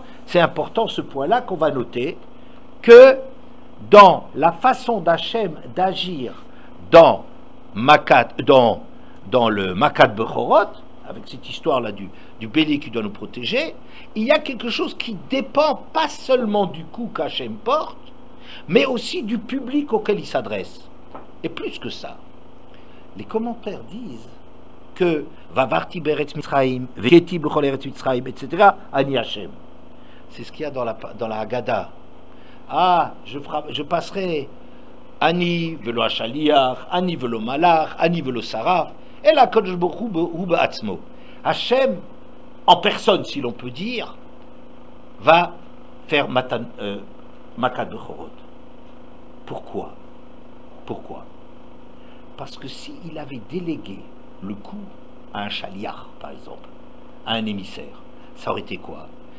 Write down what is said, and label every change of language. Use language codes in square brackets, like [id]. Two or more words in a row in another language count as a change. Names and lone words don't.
[fr] C'est important ce point-là qu'on va noter, que dans la façon d'Hachem d'agir dans le [he] מכת בכורות, [fr] avec cette histoire-là du bélier qui doit nous protéger, il y a quelque chose qui dépend pas seulement du coup qu'Hachem porte, mais aussi du public auquel il s'adresse. Et plus que ça, les commentaires disent que [he] ועברתי בארץ מצרים והכיתי בכל ארץ מצרים, etc., אני השם. [fr] C'est ce qu'il y a dans la Haggadah. Ah, je passerai [he] אני ולא השליח אני ולא מלאך אני ולא שרף, [fr] et la [he] קודש ברוך הוא בעצמו. [fr] Hachem, en personne, si l'on peut dire, va faire [he] מכת בכורות. [fr] Pourquoi? Pourquoi? Parce que s'il avait délégué le coup à un chaliar, par exemple, à un émissaire, ça aurait été quoi?